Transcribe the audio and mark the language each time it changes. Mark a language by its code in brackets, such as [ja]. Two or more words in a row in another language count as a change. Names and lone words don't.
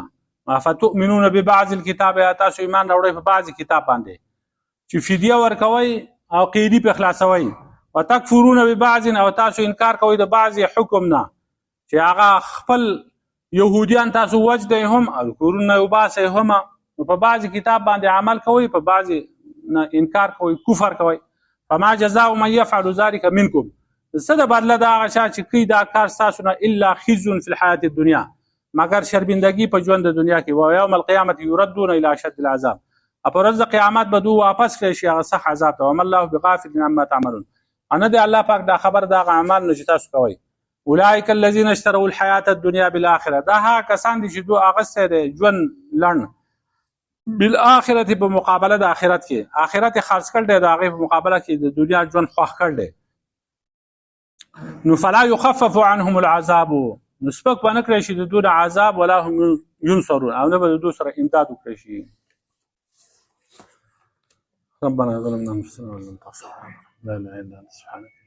[ps] نه [ar] فتؤمنون ببعض الکتاب [ps] تاسو ایمان راوړئ په بعضې کتاب باندې چې فدیه ورکوئ او قیدي پرې خلاصوئ [ar] وتکفرون ببعض [ps] او تاسو انکار کوئ د بعضې حکم نه چې هغه خپل یهودیان تاسو وجدئ هم او کورونه یې وباسئ هم نو په بعضې کتاب باندې عمل کوئ په بعضې نه انکار کوئ کفر کوئ [ar] فما جزاء من يفعل ذلك منكم [ps] څه د بدله د هغه چا چې کوي دا کار ستاسو نه [ar] الا خزي في الحیات [ps] الدنیا مگر شرمندګي په ژوند د دنیا کې [ar] و یوم القیامت یردون الى اشد العذاب [ps] په ورځ د قیامت به دوی واپس کړي شي هغه سخت عذاب ته [ar] وما الله بغافل عما تعملون [ps] انا دی الله پاک دا خبر دا اعمال نه چې تاسو کوئ [ar] اولئک الذين اشتروا الحیات الدنیا [ps] بالاخره دا هغه کسان دي چې دوی اغسته دي ژوند لړن بالآخرت په مقابله د آخرت کې آخرت خاص کړل دی د هغې په مقابله کې د دنیا ژوند خوښ کړل دی نو [ar] فلا يخفف عنهم العذاب [ps] نو سپک به نه کړی شي د دوی د عذاب [ar] ولا هم ينصرون [ps] او نه به د دوی سره امداد وکړی شي [ar] ربنا ظلمنا انفسنا وان لم تغفر لنا لا اله الا انت سبحانك